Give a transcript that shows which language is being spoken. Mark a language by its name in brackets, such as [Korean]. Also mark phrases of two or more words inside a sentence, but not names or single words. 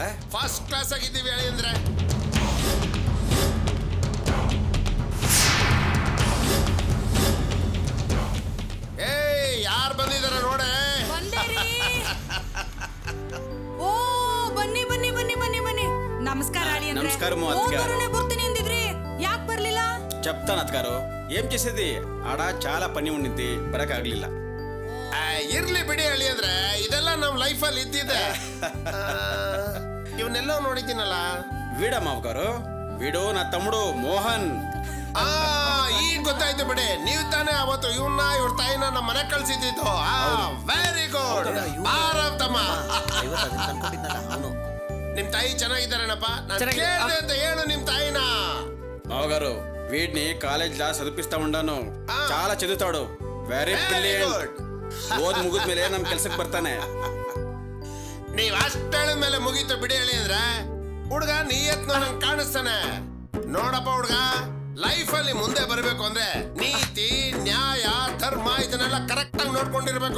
[English] first class [Kannada] ಆಗಿದ್ದೀವಿ ಅಳಿಯಂದ್ರೆ. ಏಯ್ ಯಾರು ಬಂದಿದಾರ ನೋಡೆ? ಓ ಬನ್ನಿ ಬನ್ನಿ ಬನ್ನಿ ಬನ್ನಿ ಬನ್ನಿ. ನಮಸ್ಕಾರ ಅಳಿಯಂದ್ರೆ. ನಮಸ್ಕಾರ ಬರ್ತೀನಿ ಅಂದಿದ್ರಿ, ಯಾಕೆ ಬರ್ಲಿಲ್ಲ? [Telugu] చెప్తాను అత్తగారు. ఏం చేసేది, ఆడ చాలా పని ఉండింది, [Kannada] ಬರಕಾಗ್ಲಿಲ್ಲ. ಇರ್ಲಿ ಬಿಡಿ ಅಳಿಯಂದ್ರೆ, ಇದೆಲ್ಲ ನಮ್ ಲೈಫಲ್ಲಿ ಇದ್ದಿದೆ. ಇವನ್ನೆಲ್ಲ ನೋಡಿದ್ದೀನಲ್ಲ. [Telugu] వీడ మావగారు, వీడు నా తమ్ముడు మోహన్. [Kannada] ಈಗ ಗೊತ್ತಾಯ್ತು ಬಿಡಿ, ನೀವು ತಾನೇ ಅವತ್ತು ಇವನ್ನ ಇವ್ರ ತಾಯಿನ ನಮ್ಮ ಮನೆ ಕಳ್ಸಿದ್ದು. [English] very good. [Kannada] ಬಾರಮ್ಮ. ನಿಮ್ ತಾಯಿ ಚೆನ್ನಾಗಿದ್ದಾರೇನಪ್ಪ? ನಾನು ಕೇಳಿದೆ ಅಂತ ಹೇಳು ನಿಮ್ ತಾಯಿನ. [Telugu] మావగారు వీడిని కాలేజ్ లా చదివిస్తా ఉండాను, చాలా చదువుతాడు, [English] very brilliant. [Kannada] ಓದ್ ಮುಗಿದ್ಮೇಲೆ ನಮ್ ಕೆಲ್ಸಕ್ಕೆ ಬರ್ತಾನೆ. ನೀವ್ ಅಷ್ಟ ಹೇಳಿದ್ಮೇಲೆ ಮುಗೀತು ಬಿಡಿ ಹೇಳಿ ಅಂದ್ರೆ, ಹುಡ್ಗ ನಿಯತ್ನ ನಂಗೆ ಕಾಣಿಸ್ತಾನೆ. ನೋಡಪ್ಪ ಹುಡ್ಗ, ಲೈಫ್ ಅಲ್ಲಿ ಮುಂದೆ ಬರಬೇಕು ಅಂದ್ರೆ ನೀತಿ, ನ್ಯಾಯ, ಧರ್ಮ ಇದನ್ನೆಲ್ಲ ಕರೆಕ್ಟ್ ಆಗಿ ನೋಡ್ಕೊಂಡಿರ್ಬೇಕು.